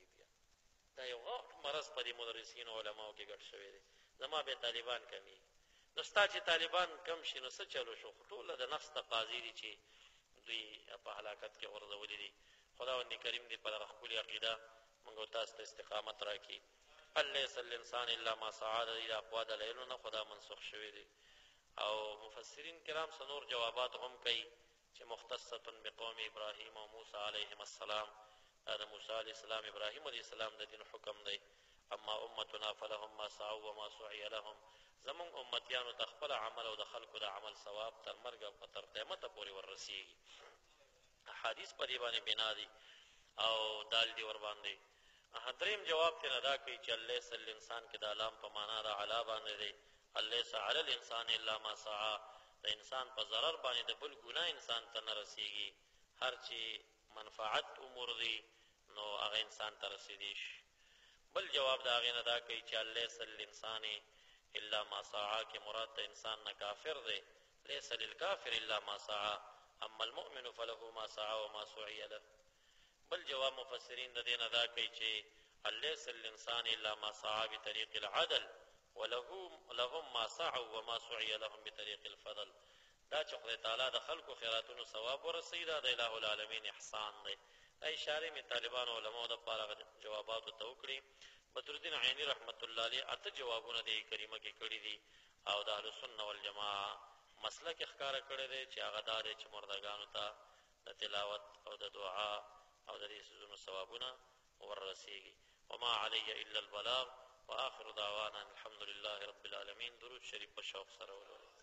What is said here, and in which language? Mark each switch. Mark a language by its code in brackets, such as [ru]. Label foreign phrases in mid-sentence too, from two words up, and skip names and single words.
[ps] بیا دا یو غټ مرض په دې مدرسینو علماو کې ګډ شوی دی، زما بیا طالبان کمیږي. نو ستا چې طالبان کم شي نو څه چلو شو؟ خو ټوله د نفس تقاضي دي چې دوی په هلاکت کې غورځولي دي. خداوند کریم دې په دغه ښکلې عقیده موږ او تاسو ته استقامت راکړي. [ar] هل لیس الانسان الا ما سعى، [ps] د اقوا دلایلو نه خدا منسوخ شوی دی. او مفسرین کرام څه نور جوابات هم کوي چې [ar] مختصة بقوم ابراهیم [ps] او موسی علیهم السلام، دا د موسی علیه السلام ابراهیم علیه السلام د دین حکم دی. [ar] اما امتنا فلهم ما سعوا وما سعي لهم، [ps] زمونږ امتیانو ته خپل عمل او د خلکو د عمل ثواب تر مرګ او تر قیامته پورې وررسېږي. احادیث په دې باندې بنا دي او دال دي ور باندې. دریم جواب ترې دا کوي چې [ar] لیس الانسان [ps] کې د لام په معنا د علا باندې دی، [ar] لیس علی الانسان الا ما سعى، [ps] د انسان په ضرر باندې د بل ګناه انسان ته نه رسیږي، هر چې منفعت امور دي نو هغه انسان ته رسیدي شي. بل جواب د هغې نه دا کوي چې [ar] لیس للانسان الا ما سعى [ps] کې مراد د انسان نه کافر دی، [ar] لیس للکافر الا ما سعى اما المؤمن فله ما سعى وما سعي له. [ps] بل جواب مفسرین د دې نه دا کوي چې [ar] لیس للانسان الا ما سعى بطريق العدل ولهم ما سعوا وما سعي لهم بطريق الفضل. [ps] دا چې خدای تعالی د خلکو خیراتونو ثواب ورسوي دا د [ar] الہ العالمین [ps] احسان دی. دا اشارې مې طالبانو علماو دپاره جواباتو ته وکړي. بدرالدین عیني رحمت الله علیه 8 جوابونه دې کریمه کې کړي دي او د اهلسنه والجماعه مسلک ښکاره کړی دی چې هغه دا دی چې مردګانو ته د تلاوت او د دعا او د دې څیزونو ثوابونه وررسیږي. [ar] وما علی الا البلاغ واخر دعوانا الحمد لله رب العالمین. [ps] درود شریف په شوق سره ولولئ.